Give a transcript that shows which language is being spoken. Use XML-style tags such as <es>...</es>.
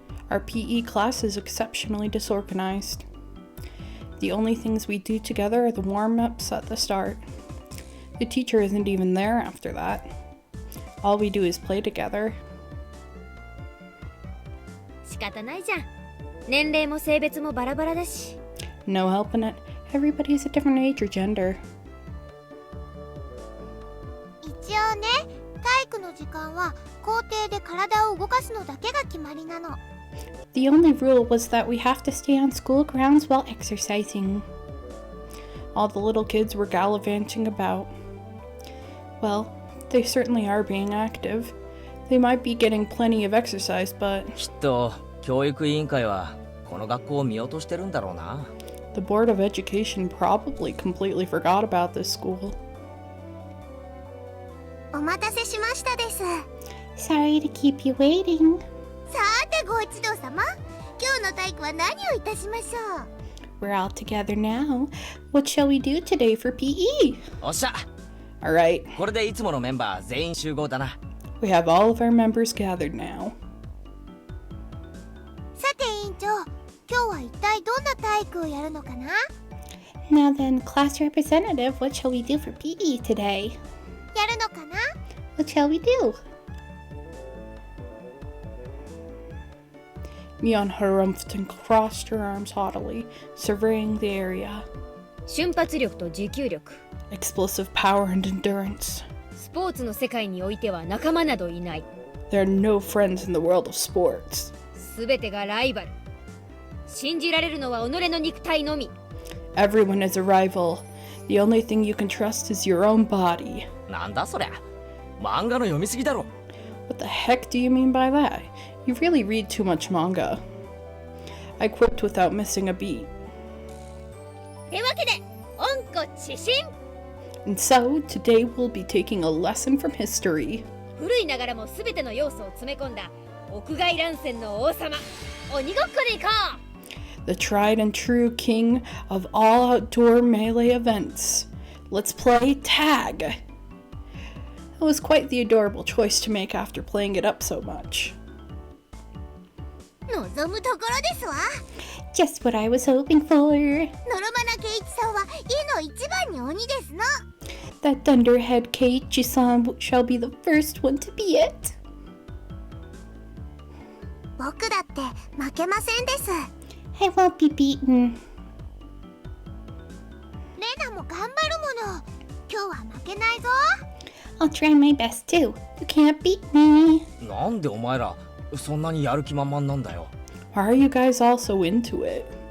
<en>Our PE class is exceptionally disorganized. The only things we do together are the warm-ups at the start. The teacher isn't even there after that. All we do is play together.</en> <ja>仕方ないじゃん。年齢も性別もバラバラだし。</ja> <en>No helping it. Everybody's a different age or gender.</en> <ja>一応ね、体育の時間は校庭で体を動かすのだけが決まりなの。</ja> <en>The only rule was that we have to stay on school grounds while exercising. All the little kids were gallivanting about. Well, they certainly are being active. They might be getting plenty of exercise, but...</en> <ja>きっと教育委員会はこの学校を見落としてるんだろうな。</ja> <en>The Board of Education probably completely forgot about this school.</en> <ja>お待たせしましたです。</ja> <en>Sorry to keep you waiting.</en> <ja>さてご一同様、今日の体育は何をいたしましょう。</ja> <en>We're all together now. What shall we do today for PE?</en> <ja>おっしゃ。</ja> <en>Alright.</en> <ja>これでいつものメンバー全員集合だな。</ja> <en>We have all of our members gathered now.</en> <ja>さて委員長、今日は一体どんな体育をやるのかな？</ja> <en>Now then, class representative, what shall we do for PE today?</en> <ja>やるのかな？</ja> <en>What shall we do? Mion harumphed and crossed her arms haughtily, surveying the area.</en> <ja>瞬発力と持久力。</ja> <en>Explosive power and endurance.</en> <ja>スポーツの世界においては仲間などいない。</ja> <en>There are no friends in the world of sports.</en> <ja>すべてがライバル。信じられるのは己の肉体のみ。</ja> <en>Everyone is a rival. The only thing you can trust is your own body.</en> <ja>なんだそりゃ。漫画の読みすぎだろ。</ja> <en>What the heck do you mean by that? You really read too much manga. I quipped without missing a beat.</en> <ja>てわけで、温故知新。</ja> <en>And so, today we'll be taking a lesson from history.</en> <ja>古いながらもすべての要素を詰め込んだ屋外乱戦の王様、鬼ごっこでいこう。</ja> <en>The tried and true king of all outdoor melee events. Let's play tag. It was quite the adorable choice to make after playing it up so much.</en> <ja>望むところですわ。</ja> <en>Just what I was hoping for.</en> <ja>のろまな圭一さんは家の一番に鬼ですの。</ja> <en>That thunderhead Keiichi-san shall be the first one to be it.</en> <ja>僕だって負けませんです。</ja> <en>I won't be beaten.</en> <ja>レナも頑張るもの。今日は負けないぞ。</ja> <en>I'll try my best too. You can't beat me.</en> <ja>なんでお前らそんなにやる気満々なんだよ。</ja> <en>Why are you guys all so into it?</en>